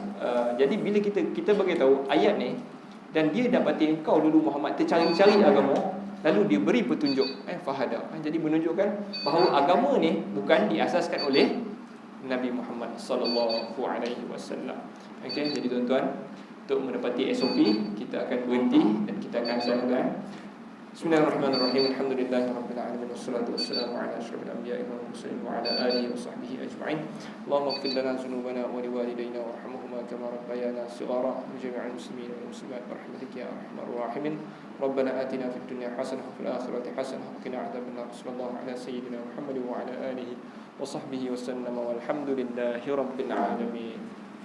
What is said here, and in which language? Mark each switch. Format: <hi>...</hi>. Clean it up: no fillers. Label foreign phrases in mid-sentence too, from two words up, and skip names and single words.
<ms>Jadi bila kita bagi tahu ayat ni, dan dia dapati engkau dulu Muhammad tercari-cari agama, lalu dia beri petunjuk, fahada. Jadi menunjukkan bahawa agama ni bukan diasaskan oleh Nabi Muhammad</ms> <ar>صلى الله عليه وسلم.</ar> <ms>Okey, jadi tuan-tuan, untuk mendapati SOP, kita akan berhenti dan kita akan sambungkan.</ms> <ar>بسم الله الرحمن الرحيم. الحمد لله رب العالمين، والصلاة والسلام على أشرف الأنبياء والمرسلين وعلى آله وصحبه أجمعين. اللهم اغفر لنا ذنوبنا ولوالدينا وارحمهما كما ربيانا صغارا، وجميع المسلمين والمسلمات برحمتك يا أرحم الراحمين. ربنا آتنا في الدنيا حسنة وفي الآخرة حسنة وقنا عذاب النار. صلى الله على سيدنا محمد وعلى آله وصحبه وسلم، والحمد لله رب العالمين.</ar>